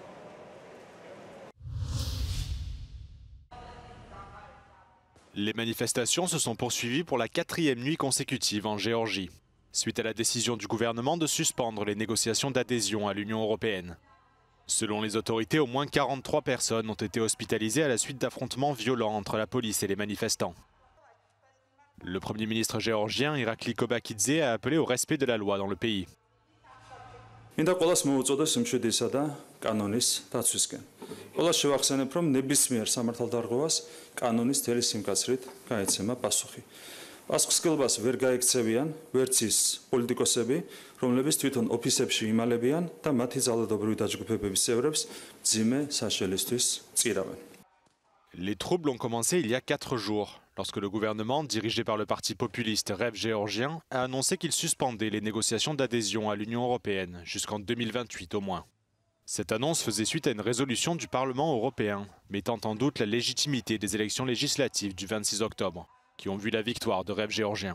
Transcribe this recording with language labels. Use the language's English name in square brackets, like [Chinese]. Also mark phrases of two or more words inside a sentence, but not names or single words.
[French] Les manifestations se sont poursuivies pour la 4e nuit consécutive en Géorgie, suite à la décision du gouvernement de suspendre les négociations d'adhésion à l'Union européenne. Selon les autorités, au moins 43 personnes ont été hospitalisées à la suite d'affrontements violents entre la police et les manifestants. Le Premier ministre géorgien Irakli Kobakidze a appelé au respect de la loi dans le pays. [Georgian] მინდა ყველას მოუწოდოს სიმშვიდისა და კანონის დაცვისკენ. ყველას შევახსენებ, რომ ნებისმიერ სამართალდარღვევას კანონის თელი სიმკაცრით გაეცემა პასუხი. პასუხისმგებლობას ვერ გაექცევიან ვერც ის პოლიტიკოსები, რომლებიც თვითონ ოფისებში იმალებიან და მათი ძალადობრივი დაჯგუფებების წევრებს მძიმე საშელისთვის წირავენ. [French] Les troubles ont commencé il y a 4 jours, lorsque le gouvernement, dirigé par le parti populiste Rêve géorgien, a annoncé qu'il suspendait les négociations d'adhésion à l'Union européenne, jusqu'en 2028 au moins. Cette annonce faisait suite à une résolution du Parlement européen, mettant en doute la légitimité des élections législatives du 26 octobre, qui ont vu la victoire de Rêve géorgien.